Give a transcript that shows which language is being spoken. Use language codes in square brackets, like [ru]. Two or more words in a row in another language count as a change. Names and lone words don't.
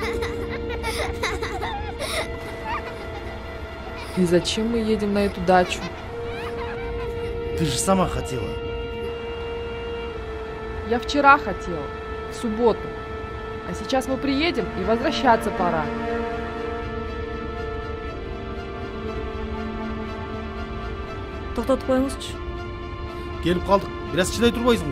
[ru] И зачем мы едем на эту дачу? Ты же сама хотела. Я вчера хотела, в субботу. А сейчас мы приедем, и возвращаться пора. [kk] Тоқтатып қойыңызшы. Келіп қалдық. Biraz шыдай тұрбайсың ба?